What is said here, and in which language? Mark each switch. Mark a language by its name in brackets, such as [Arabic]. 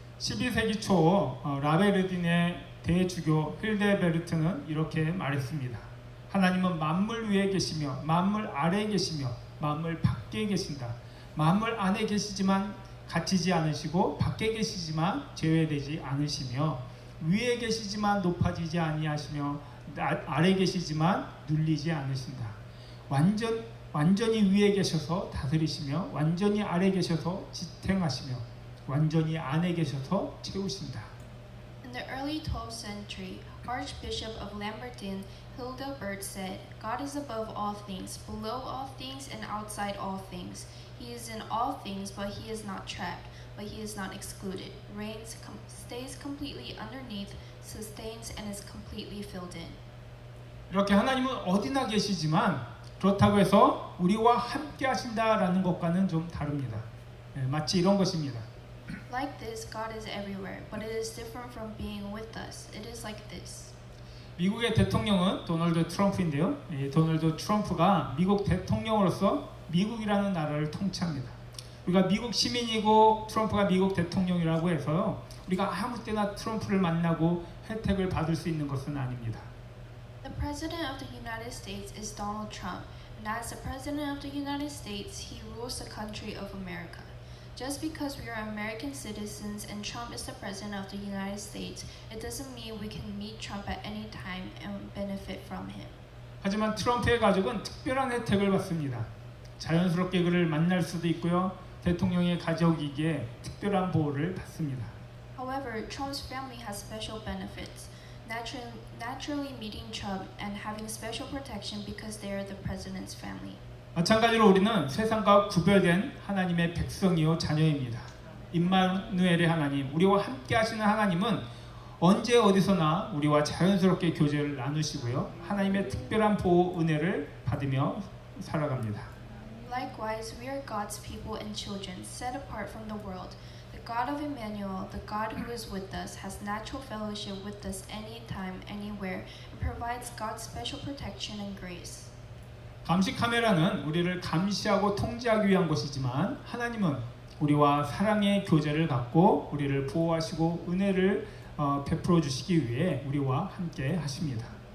[Korean] 12세기 초 라베르딘의 대주교 힐데베르트는 이렇게 말했습니다. 하나님은 만물 위에 계시며 만물 아래에 계시며 만물 밖에 계신다. 만물 안에 계시지만 갇히지 않으시고 밖에 계시지만 제외되지 않으시며 위에 계시지만 높아지지 아니하시며 아래에 계시지만 눌리지 않으신다. 완전히 위에 계셔서 다스리시며 완전히 아래에 계셔서 지탱하시며 완전히 안에 계셔서 채우신다. [English] In the early 12th century, Archbishop of Lambertin, Hildebert said, God is above all things, below all things, and outside all things. He is in all things, but He is not trapped, but He is not excluded. Reigns, stays completely underneath, sustains, and is completely filled in. [Korean] 이렇게 하나님은 어디나 계시지만 그렇다고 해서 우리와 함께 하신다라는 것과는 좀 다릅니다. 마치 이런 것입니다. [English] Like this, God is everywhere, but it is different from being with us. It is like this. [Korean] 미국의 대통령은 도널드 트럼프인데요. 도널드 트럼프가 미국 대통령으로서 미국이라는 나라를 통치합니다. 우리가 미국 시민이고 트럼프가 미국 대통령이라고 해서 우리가 아무 때나 트럼프를 만나고 혜택을 받을 수 있는 것은 아닙니다. [English] The President of the United States is Donald Trump, and as the President of the United States, he rules the country of America. Just because we are American citizens and Trump is the President of the United States, it doesn't mean we can meet Trump at any time and benefit from him. [Korean] 하지만 트럼프의 가족은 특별한 혜택을 받습니다. 자연스럽게 그를 만날 수도 있고요. 대통령의 가족이기에 특별한 보호를 받습니다. [English] However, Trump's family has special benefits. Naturally meeting Trump and having special protection because they are the president's family. [Korean] 마찬가지로 우리는 세상과 구별된 하나님의 백성이요 자녀입니다. 임마누엘의 하나님, 우리와 함께 하시는 하나님은 언제 어디서나 우리와 자연스럽게 교제를 나누시고요. 하나님의 특별한 보호 은혜를 받으며 살아갑니다. [English] Likewise, we are God's people and children, set apart from the world. The God of Emmanuel, the God who is with us, has natural fellowship with us anytime, anywhere, and provides God's special protection and grace. [Korean] 감시 카메라는 우리를 감시하고 통제하기 위한 것이지만 하나님은 우리와 사랑의 교제를 갖고 우리를 보호하시고 은혜를 베풀어 주시기 위해 우리와 함께 하십니다.